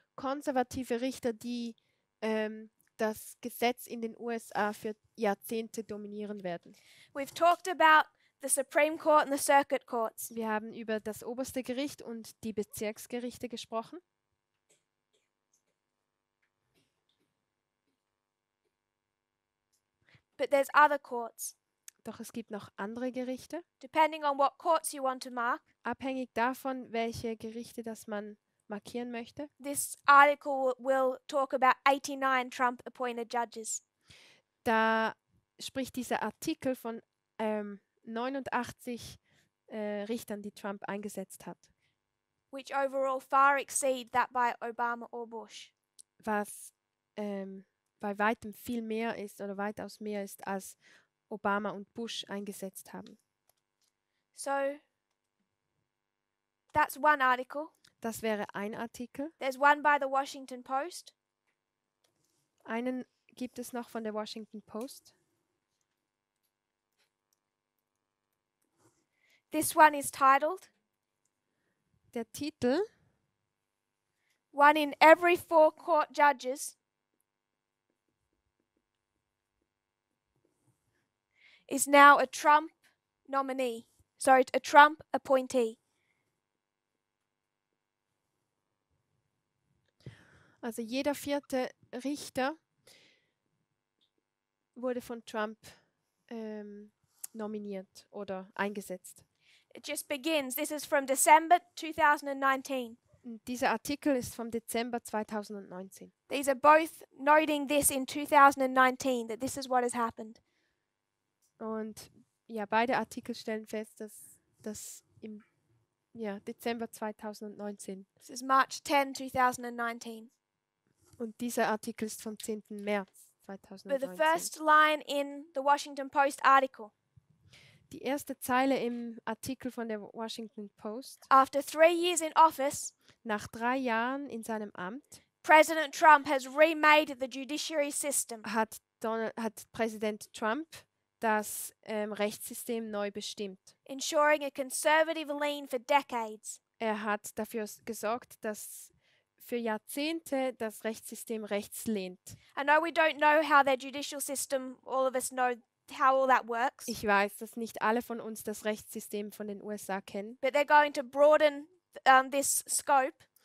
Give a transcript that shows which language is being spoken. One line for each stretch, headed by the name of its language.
German: Konservative Richter, die das Gesetz in den USA für Jahrzehnte dominieren werden.
English: We've talked about the Supreme Court and the circuit courts.
German: Wir haben über das oberste Gericht und die Bezirksgerichte gesprochen.
English: But there's other courts.
German: Doch es gibt noch andere Gerichte.
English: Depending on what courts you want to mark,
German: Abhängig davon, welche Gerichte das man markieren möchte.
English: this article will talk about 89 Trump appointed judges.
German: Da spricht dieser Artikel von 89 Richtern, die Trump eingesetzt hat,
English: Which overall far exceed that by Obama or Bush.
German: was bei weitem viel mehr ist oder weitaus mehr ist, als Obama und Bush eingesetzt haben.
English: So that's one article.
German: Das wäre ein Artikel.
English: There's one by the Washington Post.
German: Einen gibt es noch von der Washington Post.
English: This one is titled
German: Der Titel:
English: One in every 4 court judges is now a Trump nominee. Sorry, a Trump appointee.
German: Also jeder 4. Richter wurde von Trump nominiert oder eingesetzt.
English: It just begins. This is from December 2019.
German: Und dieser Artikel ist vom Dezember 2019.
English: These are both noting this in 2019, that this is what has happened.
German: Und ja, beide Artikel stellen fest, dass das im Dezember 2019.
English: This is March 10, 2019.
German: Und dieser Artikel ist vom 10. März
English: But the
German: 2019.
English: first line in the Washington Post article:
German: Die erste Zeile im Artikel von der Washington Post:
English: After 3 years in office,
German: Nach 3 Jahren in seinem Amt
English: President Trump has remade the judiciary system.
German: hat Präsident Trump das Rechtssystem neu bestimmt.
English: Ensuring a conservative lean for decades.
German: Er hat dafür gesorgt, dass für Jahrzehnte das Rechtssystem rechts lehnt.
English: I know we don't know how their judicial system, all of us know how all that works,
German: Ich weiß, dass nicht alle von uns das Rechtssystem von den USA kennen,
English: but they're going to broaden this scope